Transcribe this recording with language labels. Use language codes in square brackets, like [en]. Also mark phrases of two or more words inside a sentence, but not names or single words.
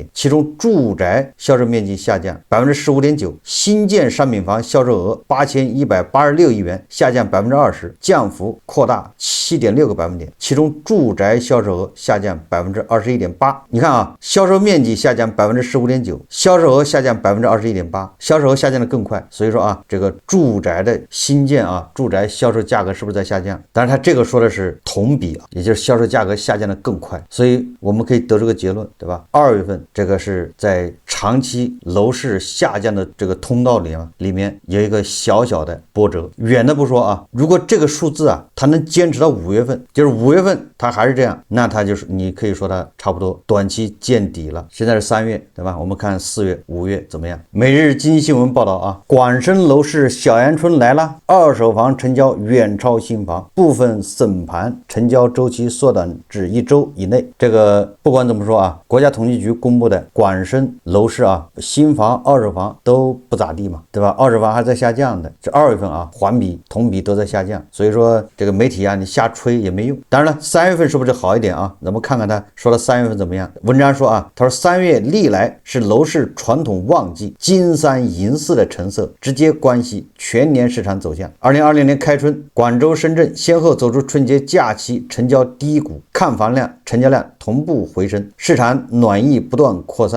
[zh] 其中住宅銷售面積下降15.9%，新建商品房銷售額8186億元，下降20%，降幅擴大7.6個百分點。其中住宅銷售額下降21.8%。你看銷售面積下降15.9%，銷售額下降21.8%，銷售額下降的更快。所以說這個住宅的新建住宅銷售價格是不是在下降？但是它這個說的是同比也就是銷售價格下降的更快。所以我們可以得出個結論，對吧？2月份這個是在長期樓市下降的這個通道裡面有一個小小的波折。遠的不說如果這個數字它能堅持到5月份，就是5月份它還是這樣，那它就是你可以說它差不多短期見底了。現在是3月，對吧？我們看4月、5月怎麼樣？每日經濟新聞報道廣深樓市小陽春來了，二手房成交遠超新房，部分審盤成交周期縮短至1周以內。這個不管怎麼說國家統計局公布的廣深樓市新房、二手房都不咋地嘛，對吧？二手房還在下降的，這2月份環比、同比都在下降，所以說這個媒體你瞎吹也沒用。當然了，3月份是不是好一點咱們看看他說的3月份怎麼樣。文章說他說3月歷來是樓市傳統旺季，金3銀4的成色直接關係全年市場走向。2020年開春，廣州、深圳先後走出春節假期成交低谷，看房量成交量同步回升，市场暖意不断擴散。